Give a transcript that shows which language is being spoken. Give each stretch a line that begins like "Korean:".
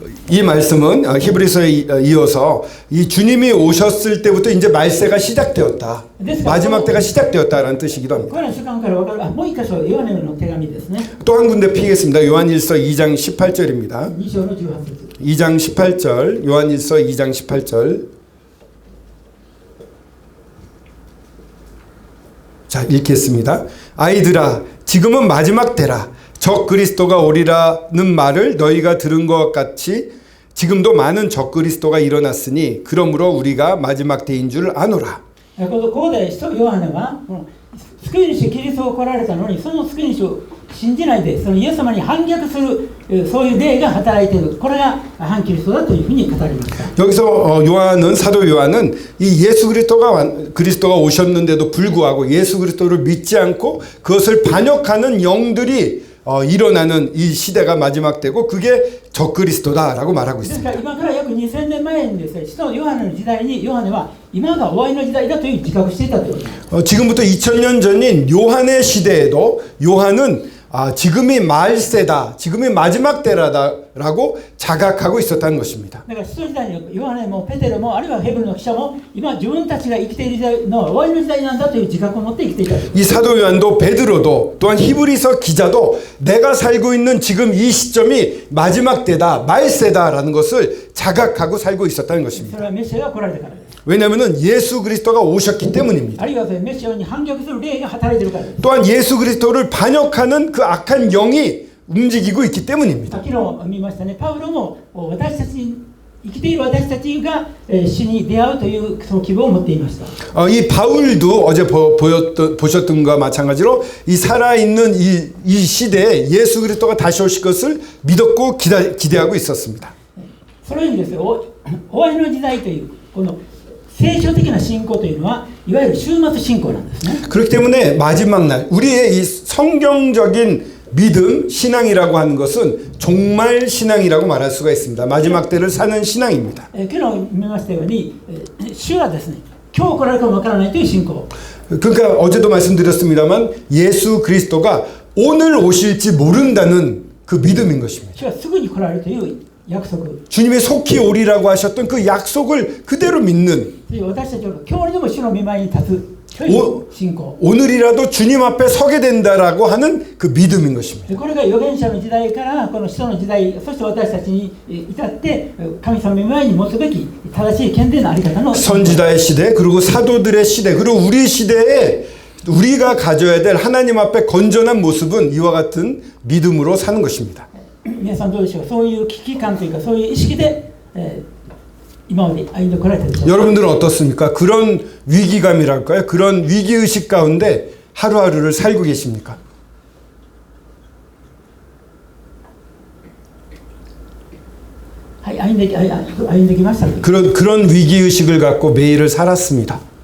Korean: 이 말씀은 히브리서에 이어서 이 주님이 오셨을 때부터 이제 말세가 시작되었다. 마지막 때가 시작되었다라는 뜻이기도 합니다.
Japanese: これらの習慣から分かる、もう一箇所、ヨハネの手紙ですね。
Korean: 또 한 군데 피겠습니다. 요한일서 2장 18절입니다.
Japanese: 2章の18節。
Korean: 2장 18절, 요한일서 2장 18절. 자, 읽겠습니다. 아이들아, 지금은 마지막 때라. 적 그리스도가 오리라는 말을 너희가 들은 것 같이 지금도 많은 적 그리스도가 일어났으니 그러므로 우리가 마지막 때인 줄 아노라.
Japanese: ここで使徒ヨハネは、救い主キリストが来られたのに、その救い主を信じないで、そのイエス様に反逆する、そういう霊が働いている。これが反キリストだというふうに語りました。
Korean: 여기서 요한은 사도 요한은 이 예수 그리스도가 오셨는데도 불구하고 예수 그리스도를 믿지 않고 그것을 반역하는 영들이 일어나는 이 시대가 마지막 때고 그게 적그리스도다라고 말하고
Japanese: ですから今から約2000年前にですね、使徒ヨハネの時代にヨハネは今が終わりの時代だという自覚していたということです。
Korean: 지금부터 2000년 전인 요한의 시대에도 요한은 지금이 말세다, 지금이 마지막 때라고 자각하고 있었다는 것입니다.
Japanese: だから使徒時代にヨハネもペテロもあるいはヘブルの記者も今自分たちが生きている時代の終わりの時代なんだという自覚を持って生きていた。
Korean: 이 사도 요한도 베드로도 또한 히브리서 기자도 내가 살고 있는 지금 이 시점이 마지막 때다, 말세다라는 것을 자각하고 살고 있었다는
Japanese: そ
Korean: 것입니다.
Japanese: れはメシアが来られたからです。
Korean: 왜냐하면 예수 그리스도가 오셨기 때문입니다.
Japanese: あるいはメシアに反逆する霊が働いているからです。
Korean: 또한 예수 그리스도를 반역하는 그 악한 영이 움직이고 있기 때문입니다.
Japanese: 昨日見ましたね、パウロも私たち生きている私たちが死に出会うというその希望を持っていました。
Korean: 이 바울도 어제 보셨던 것과 마찬가지로 이 살아있는 이 시대에 예수 그리스도가 다시 오실 것을 믿었고 기대하고 있었습니다.
Japanese: そのようにですよ、終わりの時代というこの聖書的な信仰というのはいわゆる終末信仰なんですね。
Korean: 그렇기 때문에 마지막 날 우리의 이 성경적인 믿음, 신앙이라고 하는 것은 종말 신앙이라고 말할 수가 있습니다. 마지막 때를 사는 신앙입니다.
Japanese: 昨日見ましたように、主はですね、今日来られるかもわからないという信仰。
Korean: 그러니까 어제도 말씀드렸습니다만 예수 그리스도가 오늘 오실지 모른다는 그 믿음인 것입니다.
Japanese: 主はすぐに来られるという約束。
Korean: 주님이 속히 오리라고 하셨던 그 약속을 그대로 믿는
Japanese: 私たちは今日にでも主の御前に立つという信仰。
Korean: 오늘이라도 주님 앞에 서게 된다라고 하는 그 믿음인 것입니다.
Japanese: これが預言者の時代からこの使徒の時代、そして私たちに至って神様の前に持つべき正しい健全なあり方の
Korean: 선지자의 시대 그리고 사도들의 시대 그리고 우리 시대에 우리가 가져야 될 하나님 앞에 건전한 모습은 이와 같은 믿음으로 사는 것입니다.
Japanese: 皆さんどうでしょう。そういう危機感というかそういう意識で、今まで歩んでこられたでしょうか。
Korean: 여러분들은 어떻습니까? 그런 위기감이랄까요? 그런 위기의식 가운데 하루하루를 살고 계십니까?
Japanese: はい、歩んできました。
Korean: 그런 위기의식을 갖고 매일을 살아왔습니다.